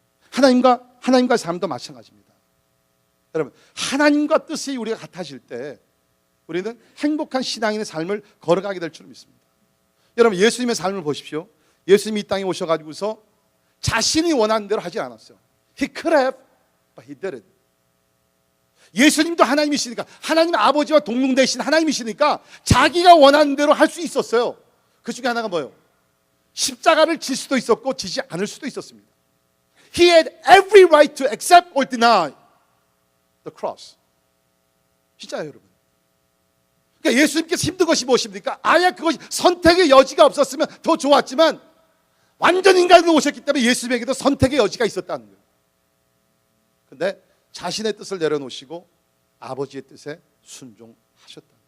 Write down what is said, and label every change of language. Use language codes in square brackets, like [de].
[ko] 하나님과의 삶도 마찬가지입니다. 여러분, 하나님과 뜻이 우리가 같아질 때 우리는 행복한 신앙인의 삶을 걸어가게 될 줄 믿습니다. 여러분, 예수님의 삶을 보십시오. 예수님이 이 땅에 오셔가지고서 자신이 원하는 대로 하지 않았어요. [en] He could have, but he didn't. [ko] 예수님도 하나님이시니까, 하나님 아버지와 동등되신 하나님이시니까 자기가 원하는 대로 할 수 있었어요. 그 중에 하나가 뭐예요? 십자가를 질 수도 있었고 지지 않을 수도 있었습니다. [en] He had every right to accept or deny the cross. [ko] 진짜예요, 여러분. 그러니까 예수님께서 힘든 것이 무엇입니까? 아예 그것이 선택의 여지가 없었으면 더 좋았지만 완전 인간으로 오셨기 때문에 예수님에게도 선택의 여지가 있었다는 거예요. 그런데 자신의 뜻을 내려놓으시고 아버지의 뜻에 순종하셨다.